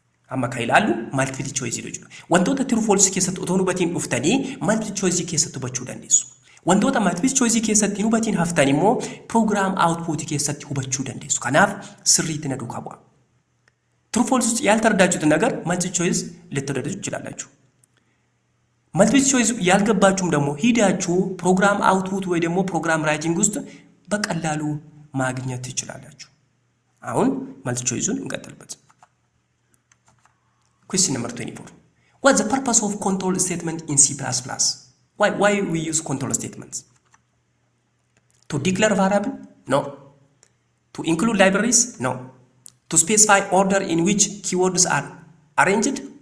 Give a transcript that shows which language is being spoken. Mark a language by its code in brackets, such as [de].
[om] Amma ka ilaallu multiple choice jechuudha. Wantoota true false keessatti otoo hubatiin dhuftanii multiple choice keessatti hubachuu dandeessu. Wantoota multiple choice keessatti hubatiin haftan immoo program output keessatti hubachuu dandeessu. Kanaaf sirriitti na duukaa bu'a. [am] True false ያልተረዳችሁት ነገር multiple choice ልትረዱ ትችላላችሁ። መልቲፕል ቾይስ ያልገባችሁም ደግሞ ሂዳችሁ ፕሮግራም አውትፑት ወይ ደግሞ ፕሮግራም ራይቲንግ ውስጥ በቀላሉ ማግኘት ትችላላችሁ። አሁን መልቲፕል ቾይሱን እንቀጥልበት። [en] Question number 24. What's the purpose of control statement in C++? Why we use control statements? To declare variable? No. To include libraries? No. To specify order in which keywords are arranged?